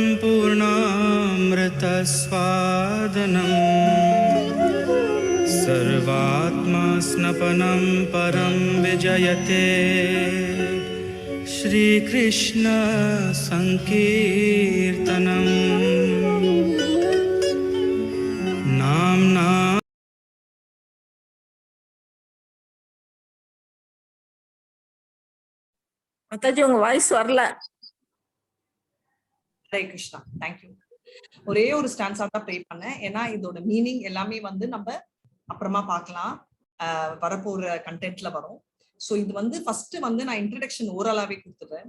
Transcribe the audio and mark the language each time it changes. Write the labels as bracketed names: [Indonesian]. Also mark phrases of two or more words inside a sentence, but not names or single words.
[Sanskrit] पूर्णामृतस्वादनम् सर्वात्मा स्नपनं परं विजयते श्रीकृष्ण संकीर्तनम् नाम्ना [Tamil] Mathaji உங்க வாய்ஸ் வரல. ஹரே கிருஷ்ணா. தேங்க்யூ. ஒரே ஒரு ஸ்டான்ஸா தான் ப்ளே பண்ணேன். ஏன்னா இதோட மீனிங் எல்லாமே வந்து நம்ம அப்புறமா பார்க்கலாம். வரப்போற கண்டென்ட்ல வரும். ஸோ இது வந்து ஃபர்ஸ்ட் வந்து நான் இன்ட்ரடக்ஷன் ஓரலாவே கொடுத்துறேன்.